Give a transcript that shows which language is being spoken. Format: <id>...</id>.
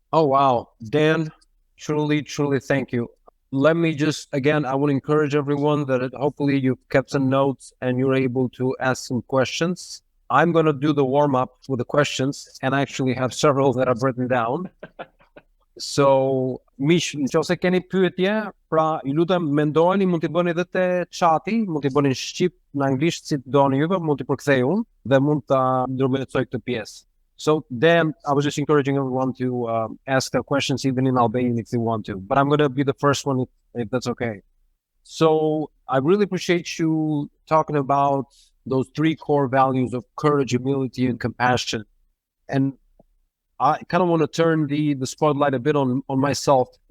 <en>Oh, wow. Dan, truly, truly thank you. Let me just, again, I would encourage everyone that hopefully you've kept some notes and you're able to ask some questions. I'm going to do the warm-up with the questions, and I actually have several that I've written down.</en> <sq>So, mish, nëse keni pyetje, pra ju lutem mendojeni, mund t'i bëni edhe te chati, mund t'i bëni në shqip, në anglisht, si doni juve, mund t'i përkthej unë dhe mund ta ndërmjetësoj këtë pjesë.</sq> <en>So Dan, I was just encouraging everyone to ask their questions even in Albanian if they want to, but I'm going to be the first one if that's okay. So I really appreciate you talking about those three core values of courage, humility, and compassion. And I kind of want to turn the spotlight a bit on myself.</en>